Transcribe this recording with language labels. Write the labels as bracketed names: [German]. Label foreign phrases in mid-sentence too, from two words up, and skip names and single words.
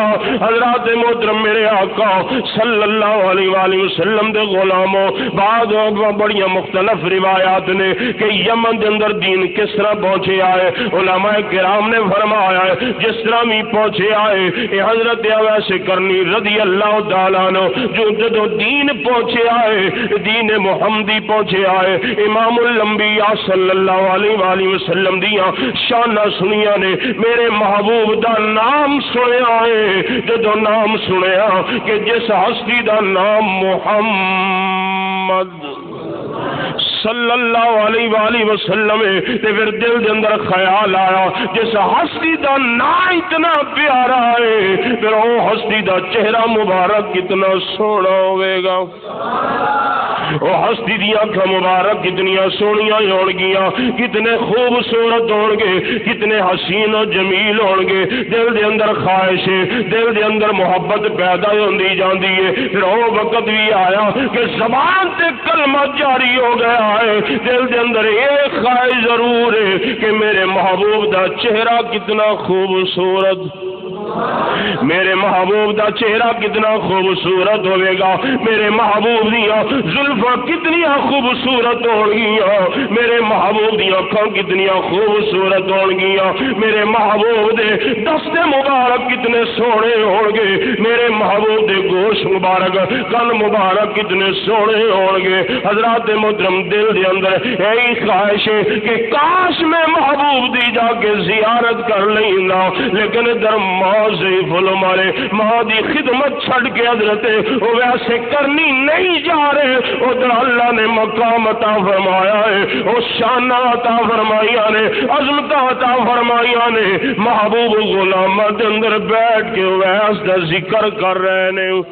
[Punjabi] حضرات محترم میرے آقا صلی اللہ علیہ وآلہ وسلم دے غلاموں بعد بڑی مختلف روایات نے کہ یمن دے اندر دین کس طرح پہنچے آئے۔ علماء کرام نے فرمایا ہے جس طرح بھی پہنچے آئے یہ حضرت اویس کرنی رضی اللہ تعالیٰ عنہ جو جدو دین پہنچے آئے دین محمدی پہنچے آئے امام الانبیاء صلی اللہ علیہ وآلہ وسلم دیاں شانہ سنیاں نے، میرے محبوب دا نام سنیا ہے جدو نام سنیا کہ جس ہستی دا نام محمد صلی اللہ علیہ وآلہ وسلم تے پھر دل دے اندر خیال آیا جس ہستی دا نام اتنا پیارا ہے پھر وہ ہستی دا چہرہ مبارک کتنا سونا ہوئے گا، وہ ہستی دی آنکھاں مبارک کتنی سونیاں ہون گیاں، کتنے خوبصورت ہون گے، کتنے حسین و جمیل ہون گے۔ دل دے اندر خواہش ہے، دل دے اندر محبت پیدا ہوندی جاندی ہے۔ پھر وہ وقت بھی آیا کہ زبان تے کلمہ جاری ہو گیا ہے، دل دے اندر ایک خواہش ضرور ہے کہ میرے محبوب دا چہرہ کتنا خوبصورت، میرے محبوب دا چہرہ کتنا خوبصورت ہوئے گا، میرے محبوب دیا زلفاں کتنی خوبصورت ہون گیاں، میرے محبوب دیا آنکھاں کتنی خوبصورت ہون گیاں، میرے محبوب دے دست مبارک کتنے سونے ہون گے، میرے محبوب دے گوش مبارک کن مبارک کتنے سونے ہون گے۔ حضرات محترم دل دے اندر یہی خواہش ہے کہ کاش میں محبوب دی جا کے زیارت کر لینا، لیکن در ضعیف العمر ماں دی خدمت چھڑ کے حضرت وہ ویسے کرنی نہیں جا رہے، ادھر اللہ نے مقام عطا فرمایا ہے، وہ شان عطا فرمایا نے، عظمت عطا فرمایا نے، محبوب غلام دے اندر بیٹھ کے ویس دا ذکر کر رہے نے۔